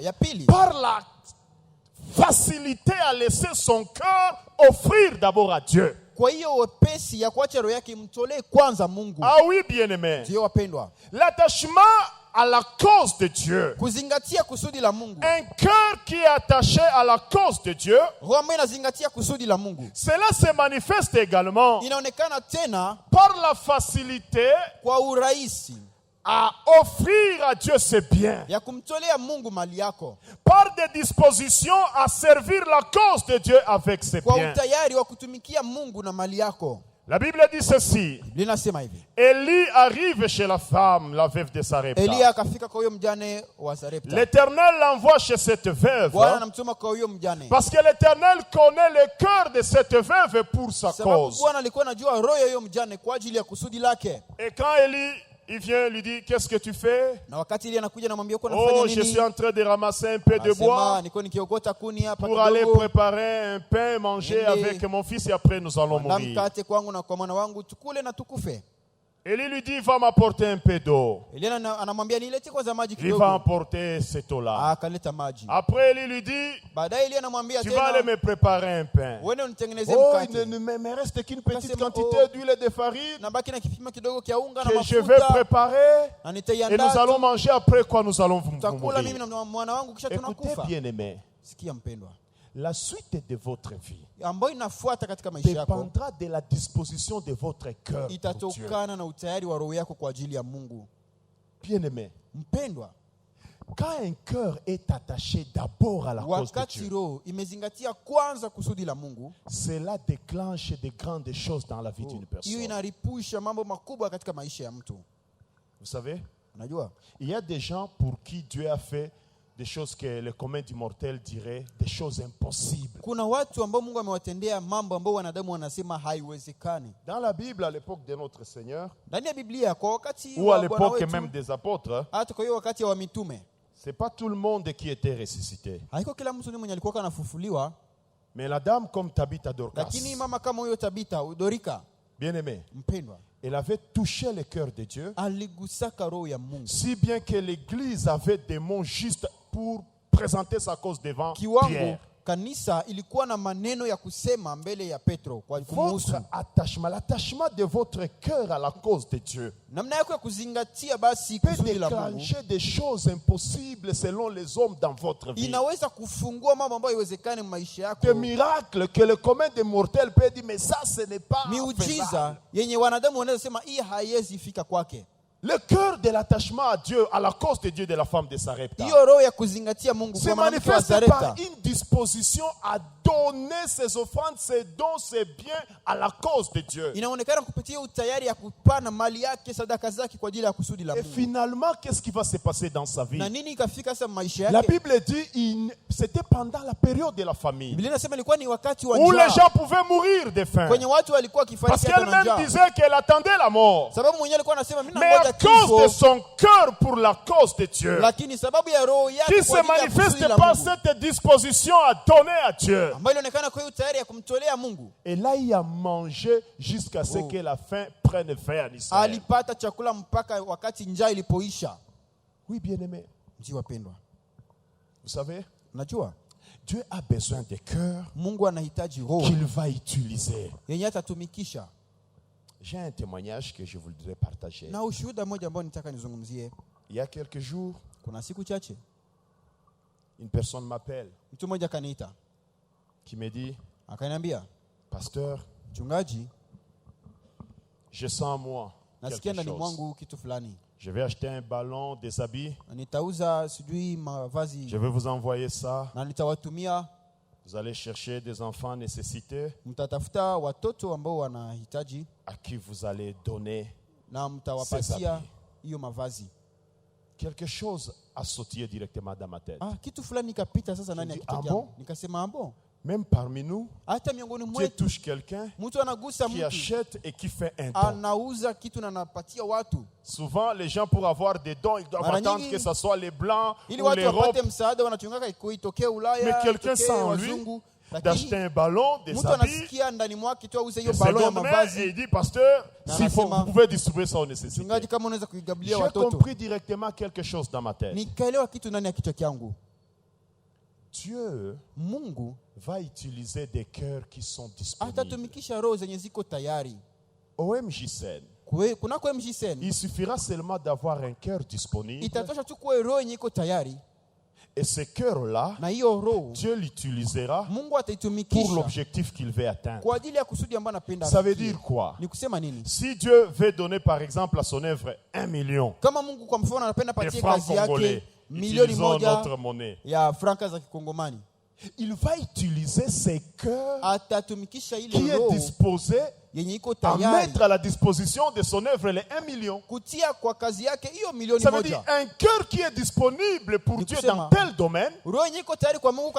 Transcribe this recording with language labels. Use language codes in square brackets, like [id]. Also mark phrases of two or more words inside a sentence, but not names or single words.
[sw] Ya pili, [fr] Par la facilité à laisser son cœur offrir d'abord à Dieu. [sw] kwa hiyo wepesi ya kuacha roho yake imtolee kwanza Mungu. [fr] Ah oui, bien-aimé. [sw] Ndio wapendwa, [fr] L'attachement à la cause de Dieu. [sw] kuzingatia kusudi la Mungu, [fr] Un cœur qui est attaché à la cause de Dieu, [sw] roho ambayo inazingatia kusudi la Mungu [fr] cela se manifeste également [sw] inaonekana tena [fr] par la facilité [sw] kwa urahisi [fr] à offrir à Dieu ses biens, [sw] ya kumtolea Mungu mali yako, [fr] par des dispositions à servir la cause de Dieu avec ses [sw] kwa [fr] biens. [sw] utayari wa kutumikia Mungu na mali yako. [fr] La Bible dit ceci. [sw] Linasema hivi, [fr] Élie arrive chez la femme, la veuve de Sarepta. [sw] Eliya akafika kwa huyo mjane wa Sarepta. [fr] L'Éternel l'envoie chez cette veuve, [sw] Bwana anamtuma kwa huyo mjane, [fr] parce que l'Éternel connaît le cœur de cette veuve pour sa [sw] sababu [fr] cause. [sw] Bwana alikuwa anajua roho ya huyo mjane kwa ajili ya kusudi lake. [fr] Et quand Élie il vient, lui dit, qu'est-ce que tu fais? [sw] Na wakati ile anakuja namwambia uko Oh, nafanya [fr] je suis [sw] nini? [fr] en train de ramasser un peu de [sw] Anasema, [fr] bois [sw] niko nikiogota kuni hapa [fr] pour aller [sw] kidogo, [fr] préparer un pain, manger [sw] Nende. [fr] avec mon fils et après nous allons [sw] na [fr] mourir. [sw] mkate kwangu na kwa mwana wangu tukule na tukufe. [fr] Élie lui dit, va m'apporter un peu d'eau. [sw] Elia anamwambia niletee kwanza maji [fr] Il va [sw] kidogo. [fr] emporter cette eau-là. [sw] Akaleta maji. [fr] Après, Élie lui dit, [sw] Baadaye Elia anamwambia [fr] tu vas aller [sw] tena, [fr] me préparer un pain. [sw] uende unitengenezee Oh, mkate. [fr] il ne me reste qu'une petite [sw] Akasema, [fr] quantité oh, d'huile et de farine [sw] nabaki na kipimo kidogo kia unga na [fr] que je vais [sw] mafuta [fr] préparer [sw] na [fr] et nous [sw] nitaiandaa. [fr] allons manger après quoi nous allons [sw] Tutakula mimi [fr] mourir. [sw] na mwana wangu kisha [fr] Écoutez [sw] tunakufa. [fr] bien aimé, [sw] Sikia mpendwa, [fr] la suite de votre vie [sw] ambayo inafuata katika maisha yako [fr] dépendra de la disposition de votre cœur pour Dieu. [sw] itatokana na utayari wa roho yako kwa ajili ya Mungu. [fr] Bien aimé, [sw] Mpendwa, [fr] quand un cœur est attaché d'abord à la cause de [sw] wakati [fr] Dieu, [sw] roho imezingatia kwanza kusudi la Mungu, [fr] cela déclenche de grandes choses dans la vie d'une [sw] hiyo [fr] personne. [sw] inaripusha mambo makubwa katika maisha ya mtu. [fr] Vous savez, [sw] Unajua, [fr] il y a des gens pour qui Dieu a fait des choses que le commun du mortel dirait des choses impossibles. [sw] kuna watu ambao Mungu amewatendea mambo ambao wanadamu wanasema haiwezekani. [fr] Dans la Bible, à l'époque de notre Seigneur, [sw] Ndani ya Biblia kwa wakati [fr] ou à [sw] wa Bwana [fr] l'époque [sw] wetu, [fr] même des apôtres, [sw] hata kwa hiyo wakati wa mitume, [fr] c'est pas tout le monde qui était ressuscité. [sw] haiko kila mtu ni mwenye alikuwa anafufuliwa, [fr] Mais la dame comme Tabitha Dorcas, [sw] lakini mama kama huyo Tabita Dorika, [fr] bien aimée, [sw] mpendwa, [fr] elle avait touché le cœur de Dieu, [sw] aligusaka roho ya Mungu [fr] si bien que l'Église avait des mots justes pour présenter sa cause devant [sw] kiwango. [fr] Pierre. [sw] Kanisa ilikuwa na maneno ya kusema mbele ya Petro kwa kumuhusu. [fr] Votre attachement, l'attachement de votre cœur à la cause de Dieu [sw] Namna yako ya kuzingatia basi [fr] peut [sw] kusudi la Mungu [fr] déclencher des choses impossibles selon les hommes dans votre vie. [sw] inaweza kufungua mambo ambayo haiwezekani maisha yako. [fr] Des miracles que le commun des mortels peut dire, mais ça, ce n'est pas [sw] Miujiza [fr] faisable. [sw] yenye wanadamu wanaweza sema hii haiwezi fika kwake. [fr] Le cœur de l'attachement à Dieu, à la cause de Dieu de la femme de Sarepta, [sw] Hiyo roho ya kuzingatia Mungu [fr] se [sw] kwa mwanamke wa [fr] manifeste par [sw] Sarepta [fr] une disposition à donner ses offrandes, ses dons, ses biens à la cause de Dieu. [sw] inaonekana kupitia utayari ya kupana mali yake, sadaka zake kwa ajili ya kusudi la [fr] Et [sw] Mungu. [fr] finalement, qu'est-ce qui va se passer dans sa vie? [sw] Na nini ikafika sasa maisha [fr] La [sw] yake? [fr] Bible dit c'était pendant la période de la famine [sw] Biblia inasema ilikuwa ni wakati wa [fr] où les [sw] njaa, [fr] gens pouvaient mourir de faim. [sw] kwenye watu walikuwa [fr] Parce [sw] kifariki hata na [fr] qu'elle-même [sw] njaa, [fr] disait qu'elle attendait la mort. [sw] sababu mwenyewe alikuwa anasema mimi [fr] Mais [sw] nangoja [fr] à cause de [sw] kifo, [fr] son cœur pour la cause de Dieu, [sw] lakini sababu ya roho yake [fr] qui [sw] kwa [fr] se [sw] ajili ya kusudi [fr] manifeste [sw] la [fr] par [sw] Mungu, [fr] cette disposition à donner à Dieu. [sw] ambayo ilionekana kwa hiyo tayari ya kumtolea Mungu, [fr] Et là, il a mangé jusqu'à ce que la faim prenne fin en Israël. [sw] alipata chakula mpaka wakati njaa ilipoisha. [fr] Oui, bien-aimé. [sw] Ndio wapendwa, [fr] Vous savez, [sw] unajua [fr] Dieu a besoin de cœurs [sw] Mungu anahitaji roho [fr] qu'il va utiliser. [sw] yenye atatumikisha. [fr] J'ai un témoignage que je voudrais partager. [sw] Na ushuhuda mmoja ambao nitaka nizungumzie. [fr] Il y a quelques jours, [sw] Kuna siku chache [fr] une personne m'appelle [sw] mtu mmoja kaniita [fr] qui me dit, [sw] akaniambia, [fr] Pasteur, [sw] mchungaji, [fr] je sens en moi [sw] nasikia [fr] quelque [sw] ndani [fr] chose. [sw] mwangu kitu fulani, [fr] Je vais acheter un ballon, des habits. [sw] na nitauza sijui mavazi [fr] Je vais vous envoyer ça. [sw] na nitawatumia, [fr] Vous allez chercher des enfants nécessités [sw] mtatafuta watoto ambao wanahitaji [fr] à qui vous allez donner. [sw] na mtawapatia hiyo mavazi. [fr] Quelque chose a sautillé directement dans ma tête. [sw] Kitu fulani ikapita sasa ndani ya [fr] dis, [sw] kichwa ah changu. [fr] bon? [sw] Nikasema bon, [fr] Même parmi nous, [sw] hata miongoni [fr] Dieu [sw] mwetu [fr] touche quelqu'un [sw] mtu anagusa [fr] qui [sw] mtu, [fr] achète et qui fait un don. [sw] anauza kitu na anapatia watu, [fr] Souvent, les gens, pour avoir des dons, ils doivent [sw] Mara [fr] attendre [sw] nyingi, [fr] que ce soit les Blancs [sw] ili [fr] ou [sw] watu [fr] l'Europe [sw] wapate msaada wanachungaka itokee Ulaya, [fr] Mais quelqu'un [sw] itokee [fr] sent en lui [sw] wazungu, [fr] d'acheter [sw] lakini [fr] un ballon, des [sw] mtu [fr] habits, [sw] anasikia ndani mwake tu auze [fr] de [sw] hiyo balo ya [fr] seconde main, et [sw] mavazi. [fr] il dit, Pasteur, [sw] Na [fr] s'il faut, [sw] anasema, [fr] vous pouvez distribuer ça aux nécessités. [sw] Mchungaji, kama unaweza kuigabilia [fr] J'ai [sw] watoto. [fr] compris directement quelque chose dans ma tête. [sw] Nikaelewa kitu ndani ya kichwa changu. [fr] Dieu [sw] Mungu [fr] va utiliser des cœurs qui sont disponibles. [sw] atatumikisha roho zenye ziko tayari. [fr] Au MJCN, [sw] Kunako MJCN [fr] il suffira seulement d'avoir un cœur disponible. [sw] itatosha tu kuwe roho yenye iko tayari, [fr] Et ce cœur-là, [sw] na hiyo roho [fr] Dieu l'utilisera [sw] Mungu [fr] pour [sw] ataitumikisha [fr] l'objectif qu'il veut atteindre. [sw] kwa ajili ya kusudi ambayo anapenda. [fr] Ça veut [sw] afikie. [fr] dire quoi? [sw] Ni kusema nini? [fr] Si Dieu veut donner par exemple à son œuvre 1 million [sw] Kama Mungu kwa mfano anapenda [fr] de [sw] patie [fr] francs [sw] kazi yake [fr] congolais, [sw] milioni [fr] utilisons [sw] moja [fr] notre monnaie, [sw] ya franka za kikongomani, [fr] il va utiliser ces cœurs [sw] atatumikisha [fr] qui [sw] ile [fr] est [sw] roho [fr] disposé [sw] yenye iko [fr] à [sw] tayari [fr] mettre à la disposition de son œuvre les 1 million. [sw] kutia kwa kazi yake hiyo milioni [fr] Ça veut dire [sw] moja. [fr] un cœur qui est disponible pour [sw] Ni [fr] Dieu [sw] kusema, [fr] dans tel domaine. [sw] Roho yenye iko tayari kwa Mungu